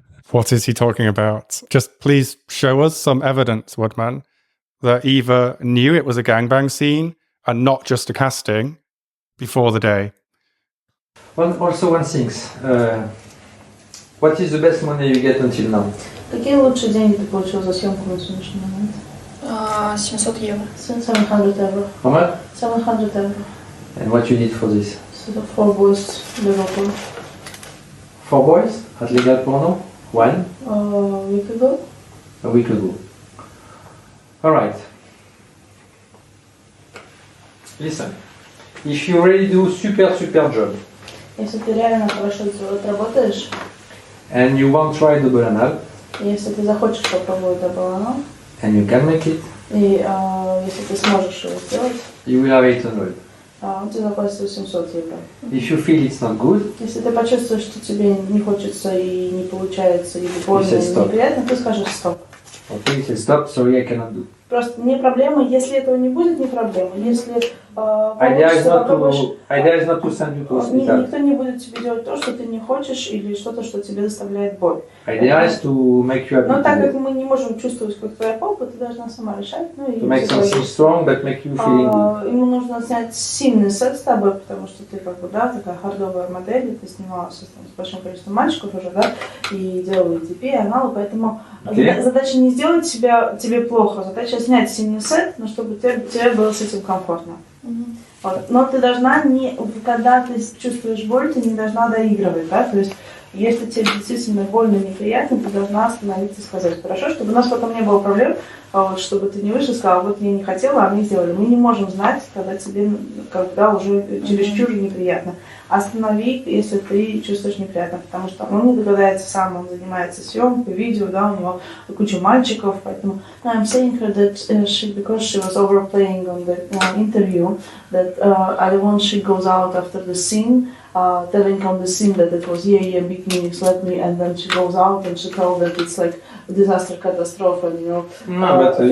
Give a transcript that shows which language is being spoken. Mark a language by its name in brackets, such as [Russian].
[English] What is he talking about? Just please show us some evidence, Woodman, that Eva knew it was a gangbang scene and not just a casting before the day. Also one thing. What is the best money you get until now? [Russian] Какие лучшие деньги ты получил за съемку на сегодняшний момент? 700 евро. 700 евро. [English] How much? [Russian] 700 евро. [English] And what you need for this? So 4 boys, Liverpool. 4 boys at legal porno? When? A week ago. A week ago. All right. Listen. If you really do super job. [Russian] Если ты реально хорошо работаешь. [English] And you want to try double anal. [Russian] Если ты захочешь попробовать double anal. [English] And you can make it. [Russian] И если ты сможешь его сделать. [English] You will have 800. [Russian] Ты заплатишь 800 евро. [English] If you feel it's not good. [Russian] Если ты почувствуешь, что тебе не хочется и не получается, или больно, или неприятно, ты скажешь стоп. [English] Okay, say stop, sorry, I cannot do. [Russian] Просто не проблема, если этого не будет, не проблема. Если [English] idea is not to send you to hospital. [Russian] Никто не будет тебе делать то, что ты не хочешь, или что-то, что тебе доставляет боль. [English] Idea is to make you happy. [Russian] Но так как мы не можем чувствовать, как твоя попа, ты должна сама решать. Ну, [English] to make something strong, but make you feeling good. [Russian] Ему нужно снять сильный секс с тобой, потому что ты как бы, да, такая хардовая модель, и ты снималась там, с большим количеством мальчиков уже, да, и делала EDP, аналы, поэтому задача не сделать тебе плохо, задача снять сильный секс, но чтобы тебе было с этим комфортно. Вот. Но ты должна когда ты чувствуешь боль, ты не должна доигрывать, да, то есть если тебе действительно больно и неприятно, ты должна остановиться и сказать, хорошо, чтобы у нас потом не было проблем, вот, чтобы ты не вышла и сказала, вот я не хотела, а мне сделали. Мы не можем знать, когда тебе, когда уже чересчур неприятно. Останови, если ты чувствуешь неприятно, потому что он не догадается сам, он занимается съемкой, видео, да, у него куча мальчиков, поэтому [English] I'm saying her that because she was overplaying on the interview, that I don't want she goes out after the scene, telling on the scene that it was big meaning slapped me, and then she goes out and she told that it's like a disaster catastrophe, and you know.